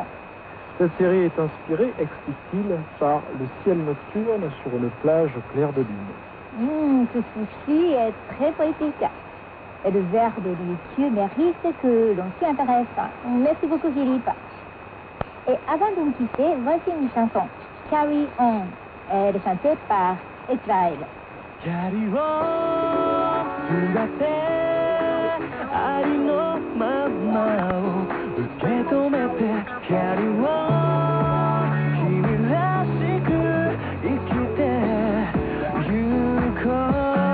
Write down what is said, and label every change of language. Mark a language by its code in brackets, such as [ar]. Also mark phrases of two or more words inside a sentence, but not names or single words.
[fr] Cette série est inspirée, explique-t-il, par le ciel nocturne sur une plage claire de lune. Tout ceci est très poétique. Et le verre de Ryukyu mérite que l'on s'y intéresse. Merci beaucoup, Philippe. Et avant de nous quitter, voici une chanson, Carry On. Elle est chantée par Israel. [en] Carry on, [ja] 全てありのままを受け止めて [en] Carry on [ja] 君らしく生きてゆこう、